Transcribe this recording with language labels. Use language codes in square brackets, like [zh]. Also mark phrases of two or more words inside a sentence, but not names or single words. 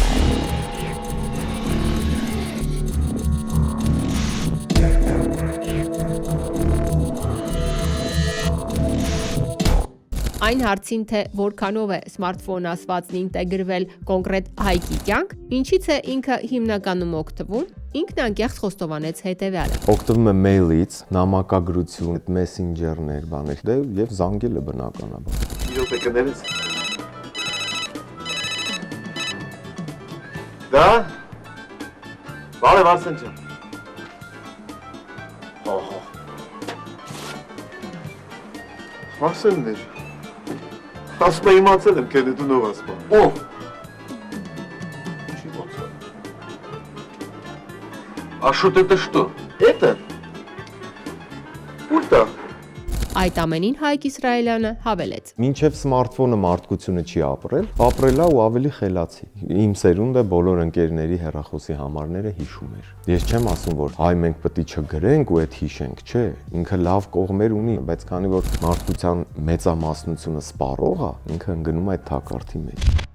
[hy] Այն հարցին, թե որքանով է սմարթֆոն ասվածն ինտեգրվել կոնկրետ Հայկի կյանք, ինչից է ինքը հիմնականում օգտվում, ինքն անկեղծ խոստովանեց հետևյալը։ Օգտվում եմ մեյլից, նամակագրություն, մեսենջերներ, բաներ, դե եւ զանգելը բնականաբար։ [ru] Идёт экономист. Да? [hy] Բարև Արսեն ջան։ Ահա։ Արսենն էր։ Ասում եմ իմացել եմ, քեզ դու նոր ասում։ Ո՞վ։ Չի իմացել։ [ru] А что это что? Это? Пульта. [hy] Այդ ամենին Հայկ Իսրայելյանը հավելեց. Մինչև սմարթֆոնը մարդկությունը չի ապրելա ու ավելի խելացի։ Իմ սերունդը բոլոր ընկերների հեռախոսի համարները հիշում էր։ Ես չեմ ասում, որ այ մենք պետք է չգրենք ու այդ հիշենք, չէ, ինքը լավ կողմեր ունի, բայց քանի որ մարդկության մեծամասնությունը սպառող է, ինքը ընկնում այդ թակարդի մեջ։